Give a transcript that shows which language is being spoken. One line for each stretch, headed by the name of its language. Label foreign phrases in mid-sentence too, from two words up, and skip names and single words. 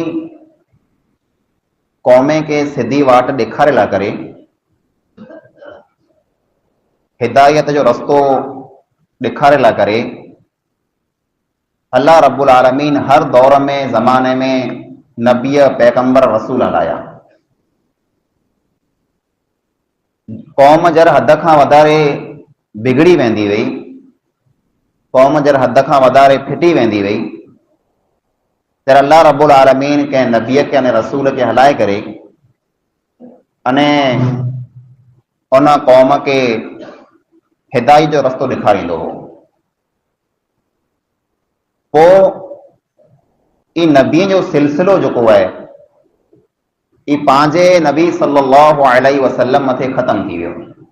Sindhi: क़ौमे के सिधी वाट ॾेखारे ला करे हिदायत जो रस्तो ॾेखारे ला करे
Arabic: الله رب العالمين
Sindhi: हर दौर में ज़माने में नबीय पैगंबर रसूल हलाया। क़ौम जर हद खां वधारे बिगड़ी वेंदी वई, क़ौम जर हद खां वधारे फिटी वेंदी वई, तर
Arabic: الله رب العالمين
Sindhi: के नबीय के अने रसूल के हलाए करे अने उन क़ौम के हिदायत जो रस्तो ॾेखारींदो हो। पोइ ई नबीअ जो सिलसिलो जेको आहे ई पंहिंजे नबी
Arabic: صلى الله عليه وسلم
Sindhi: मथे ख़तम थी वियो।